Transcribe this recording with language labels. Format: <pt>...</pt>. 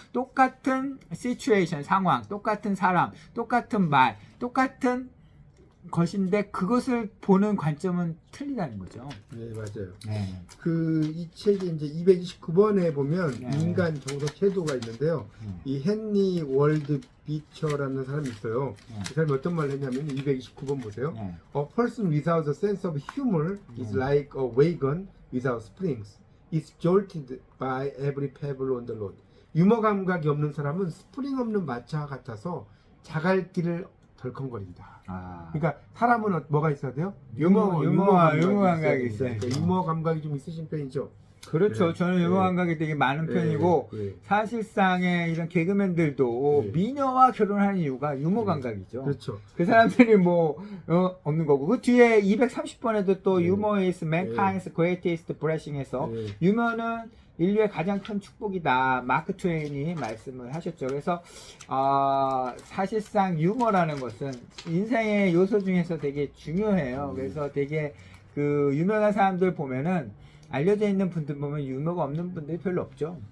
<ko>똑같은 시츄에이션 상황, 똑같은 사람, 똑같은 말, 똑같은 것인데 그것을 보는 관점은 틀리다는 거죠. 네, 맞아요. 네. 이 책이 이제 229번에 보면 네. 인간 정서 태도가 있는데요. 이 헨리 월드 비처라는 사람이 있어요. 네. 이 사람이 어떤 말을 했냐면 229번 보세요. 네.</ko> <en>A person without a sense of humor is like a wagon without springs. It's jolted by every pebble on the road.</en> <ko>유머 감각이 없는 사람은 스프링 없는 마차와 같아서 자갈길을 덜컹거린다. 그러니까 사람은 뭐가 있어야 돼요? 유머 감각이 있어야 있어야죠. 돼요. 유머 감각이 좀 있으신 편이죠. 그렇죠. 네. 저는 유머 감각이 되게 많은 편이고 네. 사실상의 이런 개그맨들도 네. 미녀와 결혼하는 이유가 유머 감각이죠. 그렇죠. 그 사람들이 없는 거고 그 뒤에 230번에도 또 네.</ko> <en>유머 is mankind's greatest blessing에서</en> <ko>네. 유머는 인류의 가장 큰 축복이다. 마크 트웨인이 말씀을 하셨죠. 그래서 사실상 유머라는 것은 인생의 요소 중에서 되게 중요해요. 그래서 되게 그 유명한 사람들 보면은 알려져 있는 분들 보면 유머가 없는 분들이 별로 없죠.</ko>